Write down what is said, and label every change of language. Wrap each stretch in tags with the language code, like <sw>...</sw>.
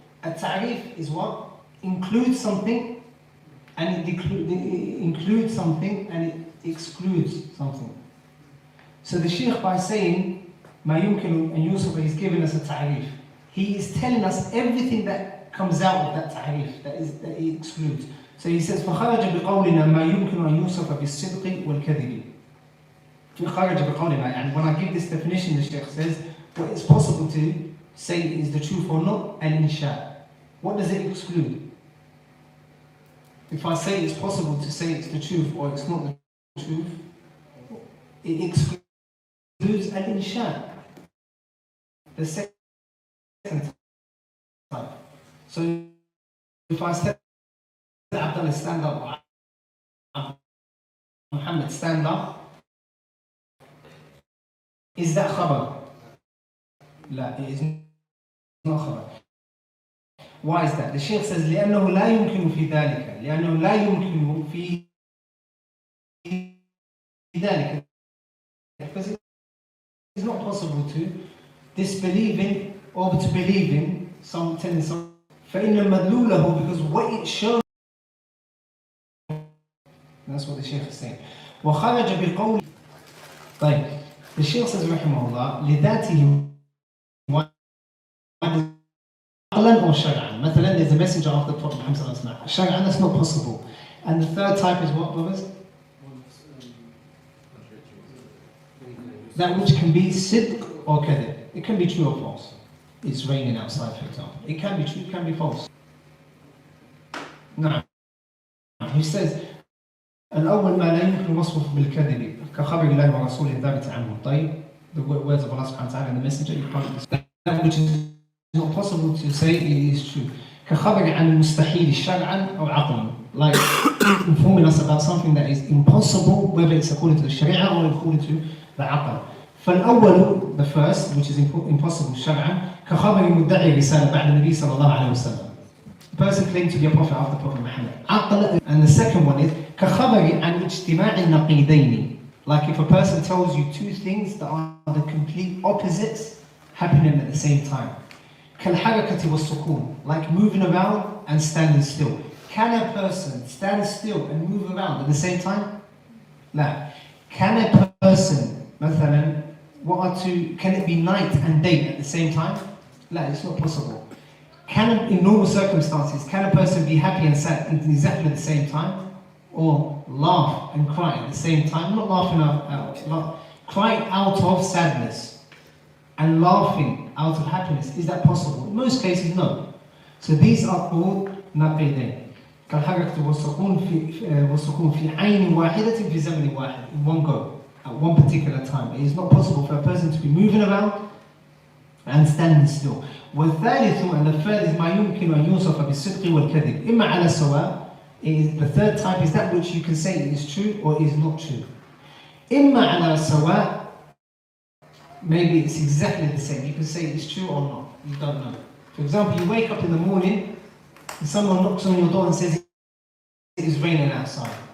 <en>A ta'rif is what? Includes something and it includes something and it excludes something. So the Shaykh, by saying</en> <ar>ما يمكن أن يوصف,</ar> <en>he's giving us a ta'rif. He is telling us everything that comes out of that ta'rif, that he excludes. So he says</en> <ar>فخرج بقولنا ما يمكن أن يوصف بالصدق والكذب. خرج بقولنا,</ar> <en>and when I give this definition, the Shaykh says what it's possible to say is the truth or not, and insha. What does it exclude? if I say it's possible to say it's the truth or it's not the truth, it excludes al-insha, the second type. So if I said Abdullah stand up, or Muhammad stand up, is that khabar? لا, it is not khabar. Why is that? The Shaykh says</en> <ar>لأنه لا يمكن في ذلك</ar> <en>لأنه لا يمكن في ذلك, because it's not possible to disbelieve in or to believe in some telling some</en> <ar>فإن مدلوله,</ar> <en>because what it shows, that's what the Shaykh is saying.</en> <ar>وخرج بقول, طيب,</ar> <en>the Shaykh says</en> <ar>رحمه الله لذاته عقلا or شرعا.</ar> <en>مثلا there's a messenger of the Prophet Muhammad sallallahu alaihi wasallam. شرعا, that's not possible. And the third type is what, brothers? That which can be sidq or kadhib. It can be true or false. It's raining outside, for example. It can be true, it can be false. نعم.</en> <ar>He says الأول ما لا يمكن وصفه بالكذب كخبر الله ورسوله الثابت عنه.</ar> <en>طيب, the words of Allah subhanahu wa ta'ala and the messenger, you can't, that which is not possible to say it is true.</en> <ar>كخبر عن المستحيل شرعا أو عقلا,</ar> <en>like informing us about something that is impossible, whether it's according to the Sharia or according to the aql.</en> <ar>فالأول,</ar> <en>the first, which is impossible</en> <ar>شرعا, كخبر مدعي رسالة بعد النبي صلى الله عليه وسلم.</ar> <en>The person claimed to be a prophet after Prophet Muhammad. عقل. And the second one is</en> <ar>كخبر عن اجتماع النقيضين.</ar> <en>Like if a person tells you two things that are the complete opposites happening at the same time.</en> <ar>كالحركة والسكون,</ar> <en>like moving around and standing still. Can a person stand still and move around at the same time? لا. Can a person, مثلا, can it be night and day at the same time? لا, it's not possible. In normal circumstances, can a person be happy and sad at exactly the same time? Or laugh and cry at the same time? Not laughing out, crying out of sadness and laughing out of happiness. Is that possible? In most cases, no. So these are called نقيضين.</en> <ar>كالحركة والسكون في عين واحدة في زمن واحد,</ar> <en>in one go, at one particular time. It is not possible for a person to be moving around and standing still.</en> <ar>والثالث,</ar> <en>and the third is</en> <ar>ما يمكن أن يوصف بالصدق والكذب إما على السواء.</ar> <en>The third type is that which you can say is true or is not true.</en> <ar>إما على السواء,</ar> <en>maybe it's exactly the same. You can say it's true or not. You don't know. For example, you wake up in the morning and someone knocks on your door and says it is raining outside.</en>